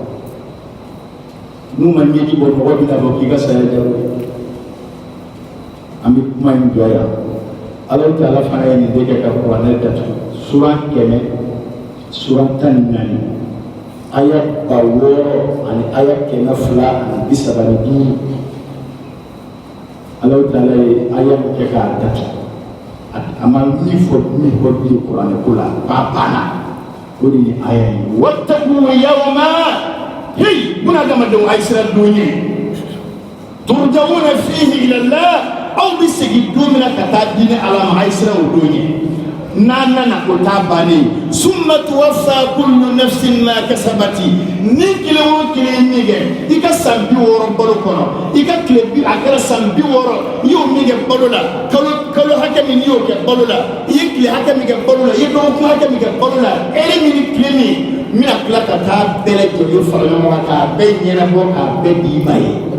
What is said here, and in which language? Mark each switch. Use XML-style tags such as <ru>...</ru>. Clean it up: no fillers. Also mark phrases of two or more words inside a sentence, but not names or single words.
<bm>n'u ma ɲɛji bɔ mɔgɔ bɛ na fɔ k'i ka saya jago an bɛ kuma in jɔ yan ala tɛ ala fana ye nin de kɛ ka kuranɛ datugu suran 14 aya 6 ani aya 235 ala taala ye aya min kɛ k'a datugu a ma min fɔ bilen kuranɛ ko la k'a banna o de ye aya ye</bm> <ar>واتقوا يوما</ar> <bm>hey bunadamadenw a ye siran don ye</bm> <ar>ترجعون فيه إلى الله</ar> <bm>aw bɛ segin don min na ka taa di ni ala ma a ye siran o don ye n'a nana o t'a bannen</bm> <ar>ثم توفى كل نفس ما كسبت</ar> <bm>ni kelen o kelen ye min kɛ i ka san 60 balo kɔnɔ i ka tile a kɛra san 60 i y'o min kɛ balo la kalo hakɛ min n'i y'o kɛ balo la i ye tile hakɛ min kɛ balo la i ye dɔgɔkun hakɛ min kɛ balo la heure min ni tile min n bɛna tila ka taa bɛɛ lajɛlen fara ɲɔgɔn kan k'a bɛɛ ɲɛnabɔ k'a bɛɛ di i ma ye</bm>